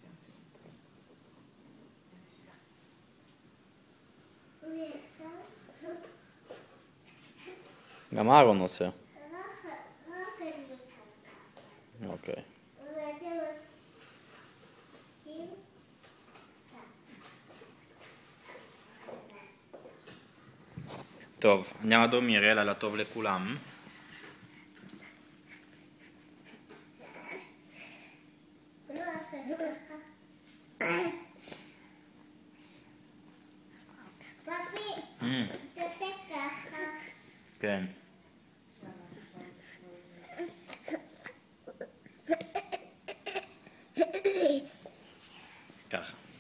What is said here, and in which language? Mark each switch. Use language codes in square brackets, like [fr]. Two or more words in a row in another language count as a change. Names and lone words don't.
[he] גם אהרון עושה. רק אני משחקה. אוקיי. ואתם עושים טוב, [it] andiamo a dormire, [he] לילה טוב לכולם. לא לעשות ככה. פפי, תעשה ככה. כן. ככה.